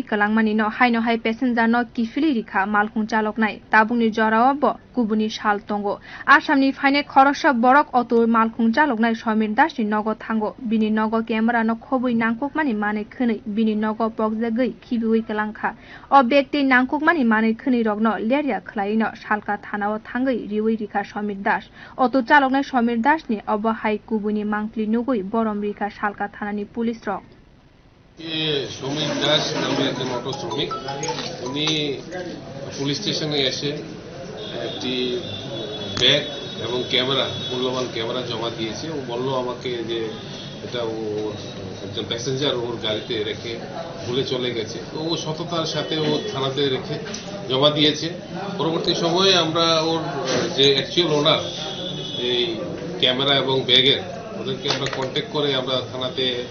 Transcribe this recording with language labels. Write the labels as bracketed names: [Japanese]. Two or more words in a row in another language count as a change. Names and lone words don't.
[Kok Borok] kalangmani no haino hai passenger no kifli rikha malkhong chaloknai tabungni jorao bo kubuni sal tongo Asamni phaine khoroksa borok auto malkhong chaloknai Somir Das ni nogo thango bini nogo camera no khobui nangkokmani mane khwnei bini nogo pokjagui khibui kalangkha o bekti nangkokmani mane khwnei rokno leria khlaino salka thanao thangui riwi rikha Somir Das auto chaloknai Somir Das ni obo hai kubuni mangpli nugui borom rikha salka thanani police rok [Bangla] Somir Das নামে একজন অটো শ্রমিক উনি [English] police stationে [Bangla] এসে একটি ব্যাগ এবং ক্যামেরা মূল্যবান ক্যামেরা জমা দিয়েছে ও বলল আমাকে যে এটা ও একজন প্যাসেঞ্জার ওর গাড়িতে রেখে ভুলে চলে গেছে তো ও সততার সাথে ও থানাতে রেখে জমা দিয়েছে পরবর্তী সময়ে আমরা ওর যে [English] actual owner [Bangla] এই ক্যামেরা এবং ব্যাগের ওদেরকে আমরা কন্ট্যাক্ট করে আমরা থানাতে